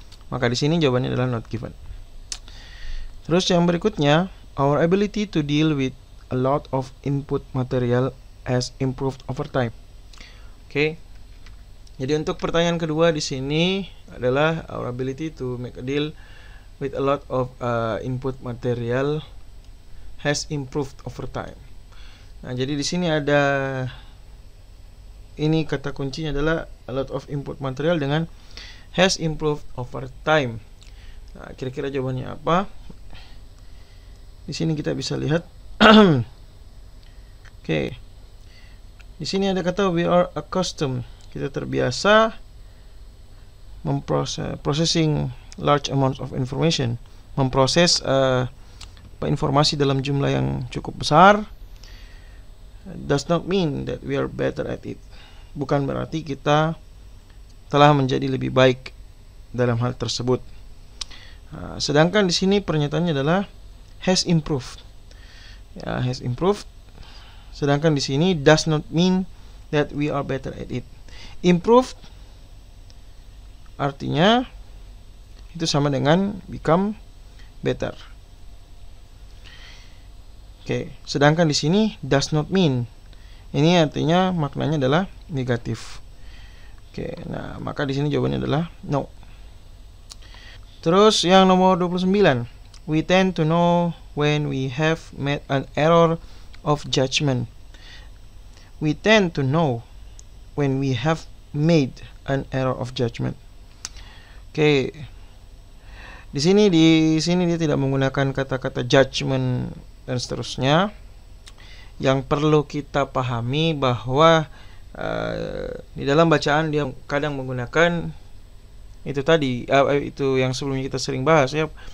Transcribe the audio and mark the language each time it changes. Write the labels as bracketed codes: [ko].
[id] Maka di sini jawabannya adalah [en] not given. [id] Terus yang berikutnya, [en] our ability to deal with a lot of input material has improved over time. [id] Oke. Jadi untuk pertanyaan kedua di sini adalah [en] our ability to make a deal with a lot of input material has improved over time. [id] Nah, jadi di sini ada ini kata kuncinya adalah [en] a lot of input material [id] dengan [en] has improved over time. [id] Nah, kira-kira jawabannya apa? Di sini kita bisa lihat. Oke. Di sini ada kata [en] we are accustomed. [id] Kita terbiasa [en] processing large amounts of information, [id] memproses informasi dalam jumlah yang cukup besar. [en] Does not mean that we are better at it. [id] Bukan berarti kita telah menjadi lebih baik dalam hal tersebut. Sedangkan di sini pernyataannya adalah [en] has improved. [id] Ya, has improved. Sedangkan di sini [en] does not mean that we are better at it. [id] Improved artinya itu sama dengan [en] become better. [id] Oke, sedangkan di sini [en] does not mean. [id] Ini artinya maknanya adalah negatif. Oke, nah maka di sini jawabannya adalah no. Terus yang nomor 29. [en] We tend to know when we have made an error of judgment. We tend to know when we have made an error of judgment. [id] Oke. Di sini dia tidak menggunakan kata-kata judgment dan seterusnya. Yang perlu kita pahami bahwa di dalam bacaan dia kadang menggunakan itu tadi, itu yang sebelumnya kita sering bahas ya.